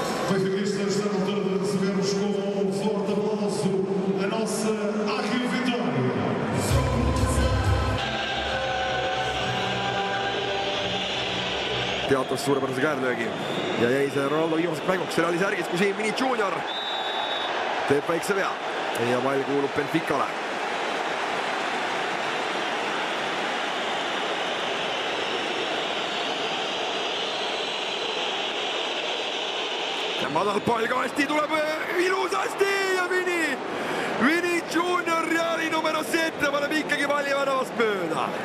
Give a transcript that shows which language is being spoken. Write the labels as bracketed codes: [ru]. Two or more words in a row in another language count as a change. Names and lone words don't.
[pt] Benfiquistas estão todos a receber-nos com um forte aplauso a nossa Águia Vitória. [et] Teatas suurepärase käärlöögi ja jäi see Ronaldo viimaseks mänguks, see oli särgis, kui siin Vini Junior teeb väikse vea ja pall kuulub Benficale. Madal pall kasti, tuleb ilusasti ja Vini Junior Reali numero 7 paneb ikkagi palli väravast mööda.